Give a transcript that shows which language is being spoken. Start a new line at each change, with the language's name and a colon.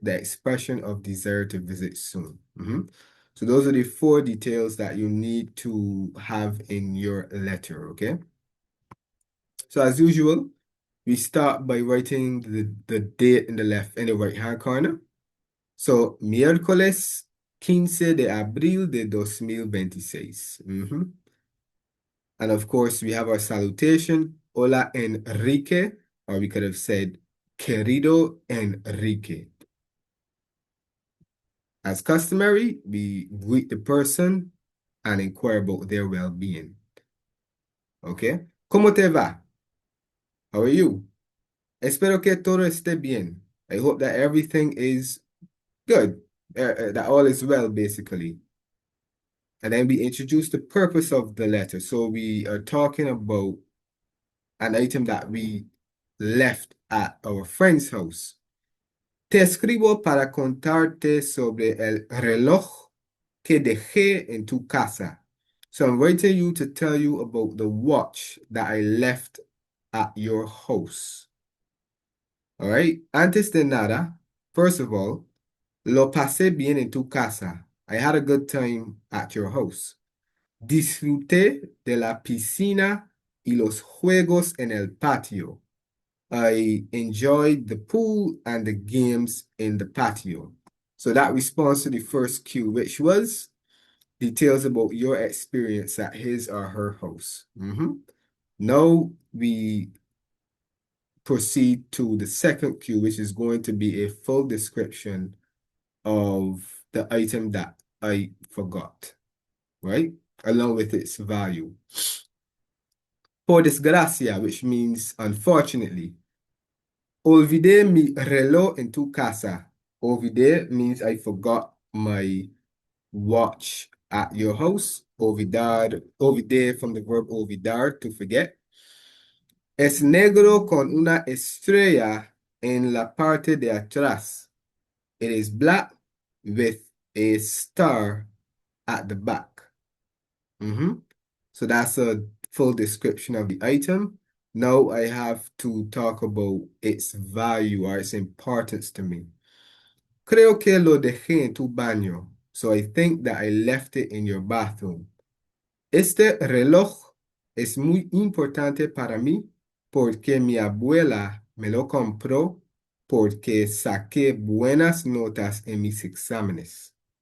English: The expression of desire to visit soon. So those are the 4 details that you need to have in your letter, okay? So as usual, we start by writing the date in the right-hand corner.
Spanish: So, miércoles 15 de abril de 2026.
English: And of course, we have our salutation, hola Enrique, or we could have said, querido Enrique. As customary, we greet the person and inquire about their well-being. Okay?
Spanish: ¿Cómo te va?
English: How are you?
Spanish: Espero que todo esté bien.
English: I hope that everything is good, that all is well, basically. And then we introduce the purpose of the letter. So we are talking about an item that we left at our friend's house.
Spanish: Te escribo para contarte sobre el reloj que dejé en tu casa.
English: So I'm writing you to tell you about the watch that I left at your house. All right.
Spanish: Antes de nada,
English: first of all,
Spanish: lo pasé bien en tu casa.
English: I had a good time at your house.
Spanish: Disfruté de la piscina y los juegos en el patio.
English: I enjoyed the pool and the games in the patio. So that responds to the first cue, which was details about your experience at his or her house. Now we proceed to the second cue, which is going to be a full description of the item that I forgot, right? Along with its value.
Spanish: Por desgracia,
English: which means unfortunately.
Spanish: Olvidé mi reloj en tu casa.
English: Olvidé means I forgot my watch at your house. Olvidar, olvidé from the verb olvidar, to forget.
Spanish: Es negro con una estrella en la parte de atrás.
English: It is black with a star at the back. So that's a full description of the item. Now I have to talk about its value or its importance to me.
Spanish: Creo que lo dejé en tu baño.
English: So I think that I left it in your bathroom.
Spanish: Este reloj es muy importante para mí porque mi abuela me lo compró porque saqué buenas notas en mis exámenes.